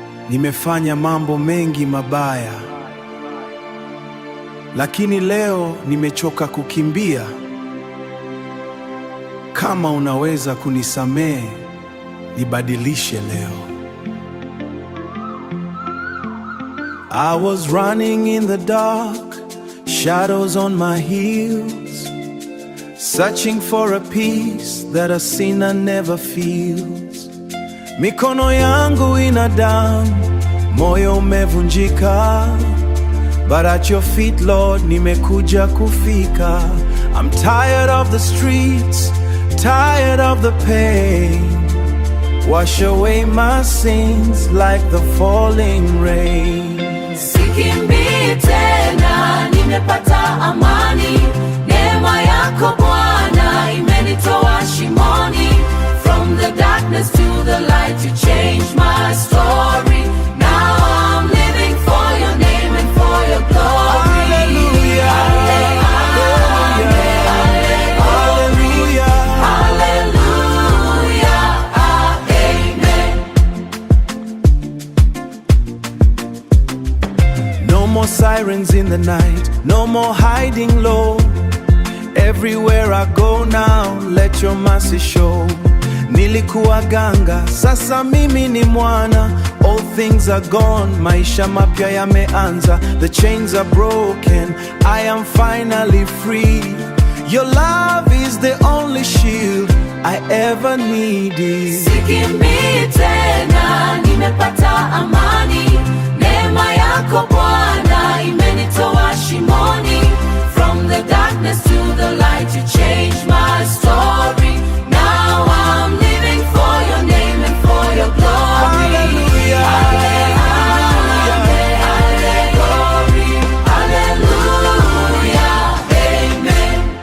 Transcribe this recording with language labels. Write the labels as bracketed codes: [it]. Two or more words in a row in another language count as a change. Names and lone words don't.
[sw] Nimefanya mambo mengi mabaya, lakini leo nimechoka kukimbia. Kama unaweza kunisamehe, nibadilishe leo. [en] I was running in the dark, shadows on my heels, searching for a peace that a sinner never feels. [sw] Mikono yangu ina damu, moyo umevunjika, [en] but at your feet, Lord, [sw] nimekuja kufika. [en] I'm tired of the streets, tired of the pain. Wash away my sins like the falling rain. [sw] Sikimbii tena, nimepata amani. Neema yako Bwana imenitoa shimoni. [en] From the darkness to the light, you changed my story. Now I'm living for your name and for your glory. Hallelujah. Hallelujah. Hallelujah. Hallelujah. Hallelujah. Amen. No more sirens in the night, no more hiding low. Everywhere I go now, let your mercy show. [sw] Nilikuwa ganga, sasa mimi ni mwana. [en] All things are gone, [sw] maisha mapya yameanza. [en] The chains are broken, I am finally free. Your love is the only shield I ever needed. [sw] Sikimbii tena, nimepata amani. Neema yako Bwana imenitoa shimoni. [en] From the darkness to the light, you changed my story. Now I'm living for your name and for your glory. Hallelujah. Hallelujah. Glory. Hallelujah. Amen.